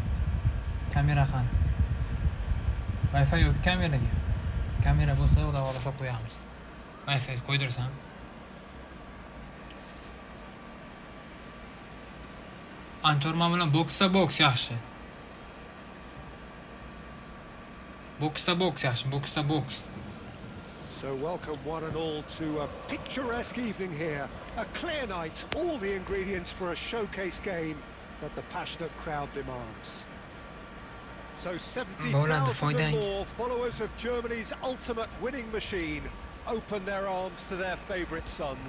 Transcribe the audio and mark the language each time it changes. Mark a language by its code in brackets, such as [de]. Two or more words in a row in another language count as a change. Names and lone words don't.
[uz] Kamera qani? Wi-Fi yo'q kameraga. Kamera bo'lsa, xudo xolasa qo'yamiz. Wi-Fi qo'ydirsam. Anchorman bilan boks yaxshi. Boks. [en] So welcome one and all to a picturesque evening here. A clear night, all the ingredients for a showcase game that the passionate crowd demands. So 70,000 and more followers of Germany's ultimate winning machine open their arms to their favourite sons.